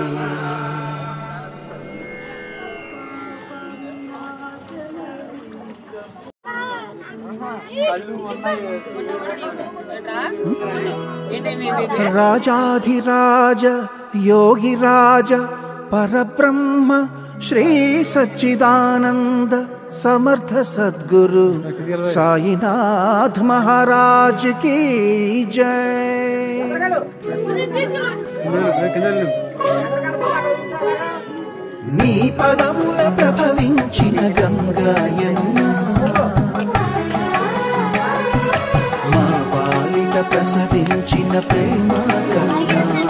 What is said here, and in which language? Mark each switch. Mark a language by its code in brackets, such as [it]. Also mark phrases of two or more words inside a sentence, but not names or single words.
[hi] राजाधिराज योगिराज परब्रह्म श्री सच्चिदानंद समर्थ सद्गुरु साईनाथ महाराज की जय। [te] నీ పదముల ప్రభవించిన గంగా యమునా మా పాలిట ప్రసరించిన ప్రేమ కరుణా